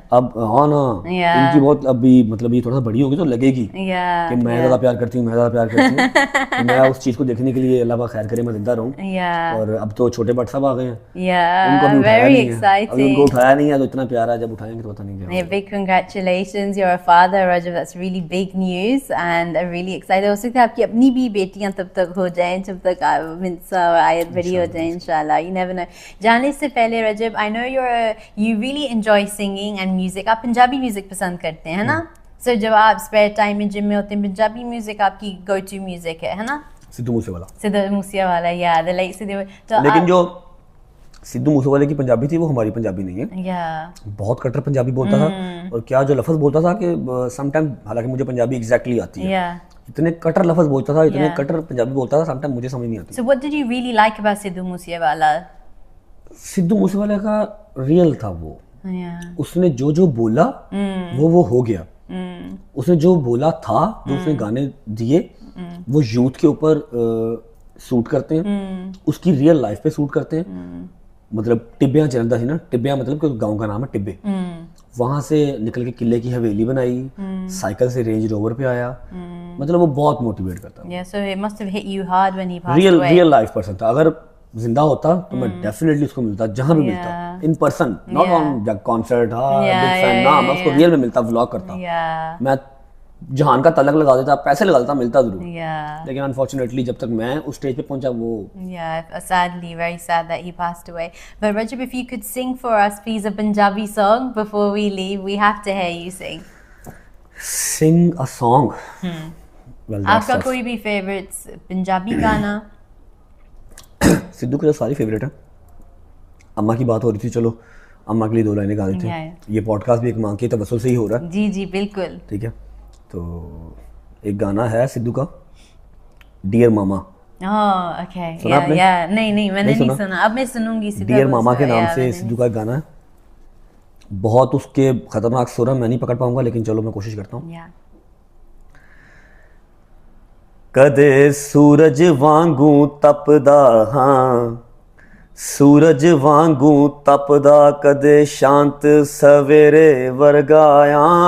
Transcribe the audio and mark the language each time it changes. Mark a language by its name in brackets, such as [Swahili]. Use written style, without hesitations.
[Urdu] اب ہاں نا, ان کی بہت ابھی مطلب یہ تھوڑا سا بڑی ہوگی تو لگے گی کہ میں زیادہ پیار کرتی ہوں, میں زیادہ پیار کرتی ہوں. میں اس چیز کو دیکھنے کے لیے اللہ خیر کرے میں زندہ رہوں. اور اب تو چھوٹے بٹ صاحب آ گئے ہیں, ان کو بھی اٹھایا نہیں ہے, ابھی ان کو اٹھایا نہیں ہے, تو اتنا پیارا ہے, جب اٹھائیں گے تو پتہ نہیں کیا. [English] Big congratulations, you're a father, Rajab. That's really big news, and I'm really excited. [Urdu] ہو سکتا ہے آپ کی اپنی بھی بیٹیاں تب تک ہو جائیں, جب تک منسا اور آیت بڑی ہو جائیں انشاءاللہ. [English] You never know. [Urdu] جانے سے پہلے [English] Rajab, I know you really enjoy singing and music. [Urdu] آپ پنجابی میوزک پسند کرتے ہیں نا. سر جب آپ اسپیئر ٹائم میں جم میں ہوتے ہیں, پنجابی میوزک آپ کی گو ٹو میوزک ہے نا. سدھو موسے والا, سدھو موسے والا, یاد ہے لائک سدھو. لیکن جو سدھو موسے والے کی پنجابی تھی وہ ہماری پنجابی نہیں ہے. بہت کٹر پنجابی بولتا تھا, اور کیا جو لفظ بولتا تھا کہ سم ٹائم, حالانکہ مجھے پنجابی ایگزیکٹلی آتی ہے, اتنے کٹر لفظ بولتا تھا, اتنے کٹر پنجابی بولتا تھا, سم ٹائم مجھے سمجھ نہیں آتی. [English] So what did you really like about Sidhu Moose Wala? [Urdu] سدھو موسے والے کا ریئل تھا وہ. اس نے جو بولا وہ ہو گیا. اس نے جو بولا تھا, جو اس نے گانے دیے وہ یوتھ کے اوپر سوٹ کرتے ہیں, اس کی ریئل لائف پہ سوٹ کرتے ہیں. مطلب ٹبیاں چلتا تھی نا, ٹبیاں مطلب کہ گاؤں کا نام ہے ٹبے, وہاں سے نکل کے قلعے کی حویلی بنائی, سائیکل سے رینج روور پہ آیا. مطلب وہ بہت موٹیویٹ کرتا ہے. ریئل لائف پرسن تھا. اگر زندہ ہوتا تو میں ڈیفینیٹلی اس کو ملتا, جہاں بھی ملتا, [English] In person, not on concert. [Urdu] میں اس کو ریئل میں ملتا, ولاگ کرتا, میں جہان کا تعلق لگا دیتا, پیسے لگا دیتا, ملتا ضرور. لیکن انفارچونیٹلی جب تک میں اس اسٹیج پہ پہنچا وہ. [English] Sadly, very sad that he passed away. But Rajab, if you could sing for us please a Punjabi song before we leave, we have to hear you sing. Sing a song. [Urdu] آپ کا کوئی بھی favourite Punjabi گانا؟ سدھو کے ساری favourite ہیں. اماں کی بات ہو رہی تھی, چلو اماں کے لیے 2 لائنیں گا دیتے ہیں. یہ پوڈ کاسٹ بھی ایک ماں کے توسل سے ہی ہو رہا ہے. جی جی بالکل. ٹھیک ہے, تو ایک گانا ہے سدھو کا, ڈیئر ماما. نہیں میں نے نہیں سنا, اب میں سنوں گی. ڈیئر ماما کے نام سے سدھو کا ایک گانا ہے, بہت اس کے خطرناک سر ہے, میں نہیں پکڑ پاؤں گا, لیکن چلو میں کوشش کرتا ہوں. [Punjabi] ਕਦੇ ਸੂਰਜ ਵਾਂਗੂ ਤਪਦਾ ਹਾਂ, ਸੂਰਜ ਵਾਂਗੂ ਤਪਦਾ, ਕਦੇ ਸ਼ਾਂਤ ਸਵੇਰੇ ਵਰਗਾਇਆ,